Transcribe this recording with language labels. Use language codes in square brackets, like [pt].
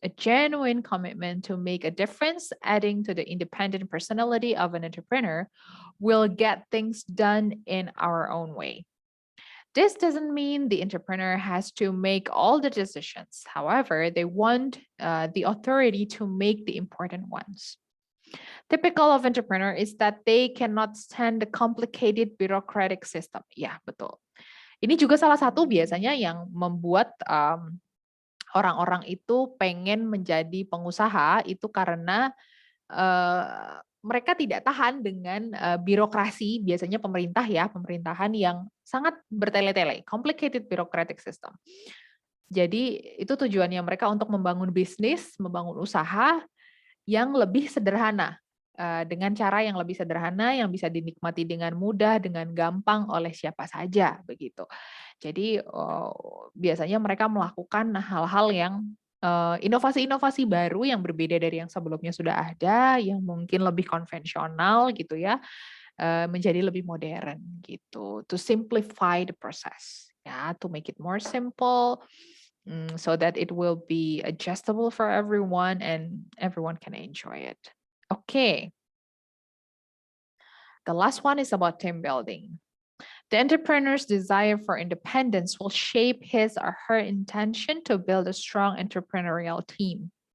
[en] A genuine commitment to make a difference, adding to the independent personality of an entrepreneur, will get things done in our own way. This doesn't mean the entrepreneur has to make all the decisions. However, they want the authority to make the important ones. Typical of entrepreneur is that they cannot stand the complicated bureaucratic system. [id] Ya, betul. Ini juga salah satu biasanya yang membuat orang-orang itu pengen menjadi pengusaha itu karena mereka tidak tahan dengan birokrasi, biasanya pemerintahan yang sangat bertele-tele, [en] complicated bureaucratic system. [id] Jadi itu tujuannya mereka untuk membangun bisnis, membangun usaha yang lebih sederhana, dengan cara yang lebih sederhana, yang bisa dinikmati dengan mudah, dengan gampang oleh siapa saja, begitu. Jadi, biasanya mereka melakukan hal-hal yang, inovasi-inovasi baru yang berbeda dari yang sebelumnya sudah ada, yang mungkin lebih konvensional gitu ya, menjadi lebih modern gitu. [en] To simplify the process, ya, to make it more simple, so that it will be adjustable for everyone and everyone can enjoy it. Okay, the last one is about team building. The entrepreneur's desire for independence will shape his or her intention to build a strong entrepreneurial team.